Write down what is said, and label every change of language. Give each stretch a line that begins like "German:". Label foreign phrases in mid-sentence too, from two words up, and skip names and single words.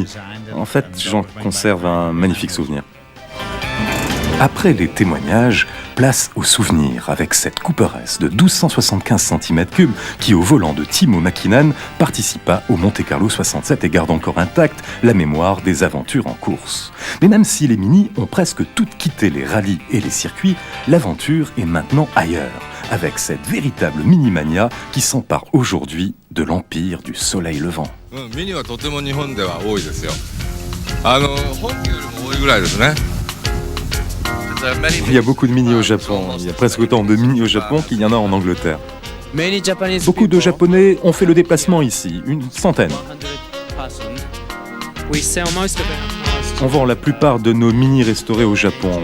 French: En fait, j'en conserve un magnifique souvenir. Après les témoignages, place aux souvenirs avec cette Cooper S de 1275 cm3 qui, au volant de Timo Mäkinen, participa au Monte-Carlo 67 et garde encore intacte la mémoire des aventures en course. Mais même si les Mini ont presque toutes quitté les rallyes et les circuits, l'aventure est maintenant ailleurs, avec cette véritable Minimania qui s'empare aujourd'hui de l'empire du soleil levant.
Japanese: Mini はとても日本では多いですよ。本家よりも多いぐらいですね。
French: Il y a beaucoup de Mini au Japon. Il y a presque autant de Mini au Japon qu'il y en a en Angleterre. Beaucoup de Japonais ont fait le déplacement ici, une centaine. On vend la plupart de nos Mini restaurés au Japon.